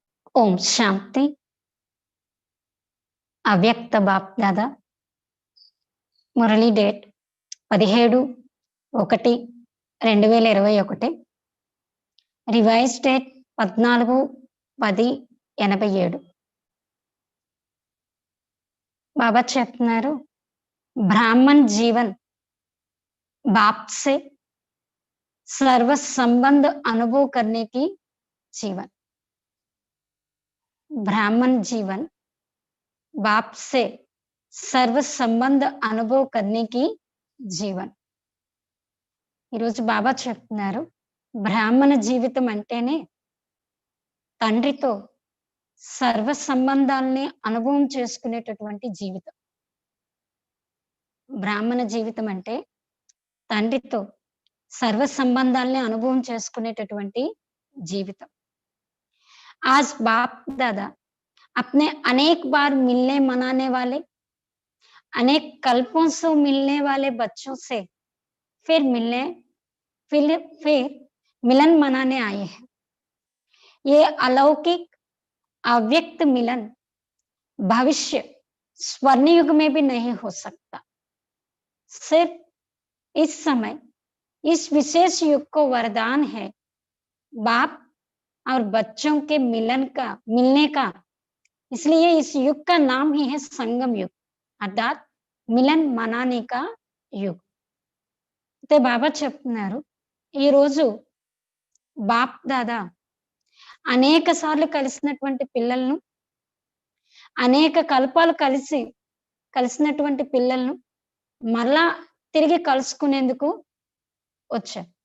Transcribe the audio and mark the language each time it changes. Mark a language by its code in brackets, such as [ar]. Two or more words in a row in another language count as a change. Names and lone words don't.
[te] ఓం శాంతి. అవ్యక్త బాప్దాదా మురళీ డేట్ 17/1/2021, [en] revise date [te] 14/10/87. బాబా చెప్తున్నారు, [hi] ब्राह्मण जीवन बाप से सर्व संबंध अनुभव करने की जीवन। ब्राह्मण जीवन बाप से सर्व संबंध अनुभव करने की జీవన్. [te] ఈరోజు బాబా చెప్తున్నారు, బ్రాహ్మణ జీవితం అంటేనే తండ్రితో సర్వ సంబంధాలని అనుభవం చేసుకునేటటువంటి జీవితం. బ్రాహ్మణ జీవితం అంటే తండ్రితో సర్వ సంబంధాలని అనుభవం చేసుకునేటటువంటి జీవితం. [hi] आज बाप दादा अपने अनेक बार मिलने मनाने वाले, अनेक कल्पों से मिलने वाले बच्चों से फिर मिलन मनाने आए हैं। ये अलौकिक अव्यक्त मिलन भविष्य स्वर्ण युग में भी नहीं हो सकता। सिर्फ इस समय इस विशेष युग को वरदान है बाप और बच्चों के मिलने का। इसलिए इस युग का नाम ही है संगम युग, अर्थात मिलन मनाने का युग. [te] అయితే బాబా చెప్తున్నారు, ఈరోజు బాప్ దాదా అనేక సార్లు కలిసినటువంటి పిల్లలను, అనేక కల్పాలు కలిసినటువంటి పిల్లలను మరలా తిరిగి కలుసుకునేందుకు వచ్చారు.